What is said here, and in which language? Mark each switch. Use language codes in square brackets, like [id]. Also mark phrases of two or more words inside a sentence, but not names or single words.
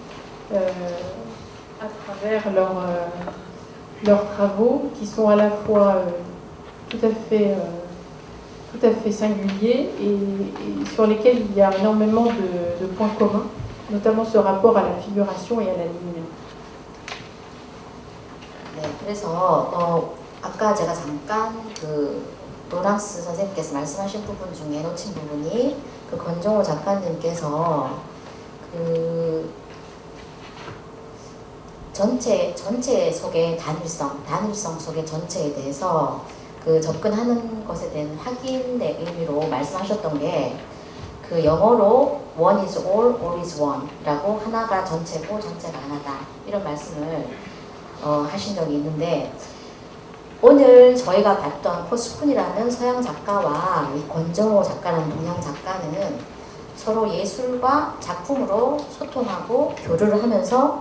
[fr] à travers leurs travaux, qui sont à la fois tout à fait singuliers et sur lesquels il y a énormément de points communs, notamment ce rapport à la figuration et à la ligne. [ko] 네, 그래서 아까 제가 잠깐 그 로랑스 선생님께서 말씀하신 부분 중에 놓친 부분이 그 권정호 작가님께서 그 전체 속의 단일성 속의 전체에 대해서 그 접근하는 것에 대한 확인의 의미로 말씀하셨던 게 그 영어로 [en] one is all is one [ko] 라고 하나가 전체고 전체가 하나다 이런 말씀을 하신 적이 있는데 오늘 저희가 봤던 포스쿤이라는 서양 작가와 이 권정호 작가라는 동양 작가는 서로 예술과 작품으로 소통하고 교류를 하면서